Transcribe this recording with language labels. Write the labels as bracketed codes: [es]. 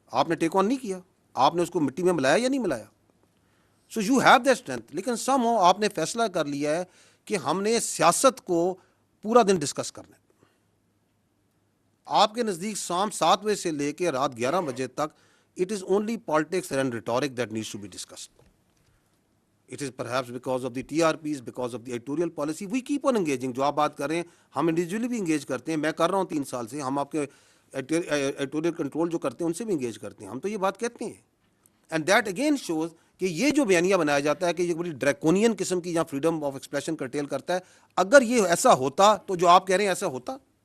[ur] آپ نے ٹیک آن نہیں کیا, آپ نے اس کو مٹی میں ملایا یا نہیں ملایا. [en] so you have that strength, [ur] لیکن [en] somehow [ur] آپ نے فیصلہ کر لیا ہے کہ ہم نے سیاست کو پورا دن ڈسکس کرنا ہے. آپ کے نزدیک شام 7 بجے سے لے کے رات 11 بجے تک [en] it is only politics and rhetoric that needs to be discussed. It is perhaps because of the TRPs, because of the editorial policy. We keep on engaging. [ur] جو آپ بات کر رہے ہیں, ہم انڈیویجولی بھی انگیج کرتے ہیں. میں کر رہا ہوں 3 سال سے. ہم آپ کے ایڈیٹوریل کنٹرول جو کرتے ہیں ان سے بھی انگیج کرتے ہیں. ہم تو یہ بات کہتے ہیں. [en] and that again shows [ur] کہ یہ جو بیانیہ بنایا جاتا ہے کہ یہ بڑی ڈریکونین قسم کی, یا فریڈم آف ایکسپریشن کرٹیل کرتا ہے, اگر یہ ایسا ہوتا تو جو آپ کہہ رہے ہیں ایسا ہوتا.